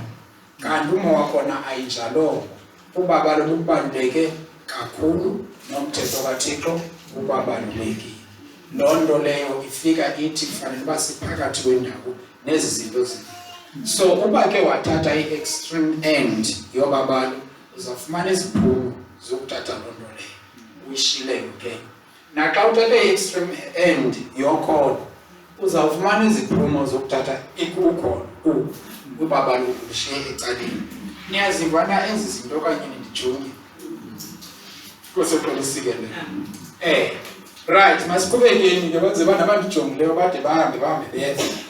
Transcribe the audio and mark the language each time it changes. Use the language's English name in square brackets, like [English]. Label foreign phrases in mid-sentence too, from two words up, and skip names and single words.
[Xhosa] Kanti uma wakhona ayinjalo, ubabalo lubaluleke kakhulu nomthetho kaThixo ubabalulekile. Loo nto leyo ifika ithi kufanele uba siphakathi kwendawo nezi zinto zini. So uba ke wathatha i- [English] extreme end [Xhosa] yobabalo uzawufumana iziphumo zokuthatha loo nto leyo uyishileyo ke. Naxa uthathe i- [English] extreme end [Xhosa] yokholo uzawufumana iziphumo zokuthatha ikukholo ubabalo ulishiye ecaleni. Niyaziva na ezi zinto okanye ndijonge kusoxolisike le. Right, masiqhubekeni ke benze bana abandijongileyo bade bahambe beza.